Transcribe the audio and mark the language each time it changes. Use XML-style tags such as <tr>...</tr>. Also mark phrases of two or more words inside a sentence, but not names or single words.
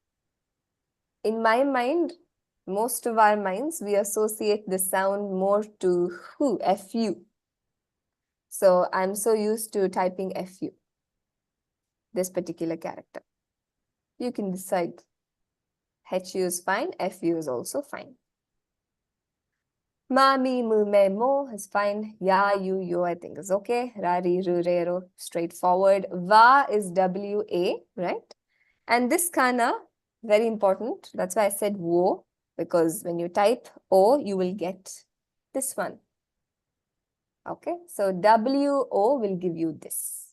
<en>In my mind, most of our minds, we associate the sound more to hu, FU. So I'm so used to typing FU, this particular character. You can decide. HU is fine, FU is also fine. Ma, mi, mu, me, mo is fine. Ya, you, yo, I think is okay. Ra, ri, ru, re, ro, straightforward. Va is W-A, right? And this kana, very important. That's why I said wo, because when you type O, you will get this one. Okay, so W-O will give you this.</en>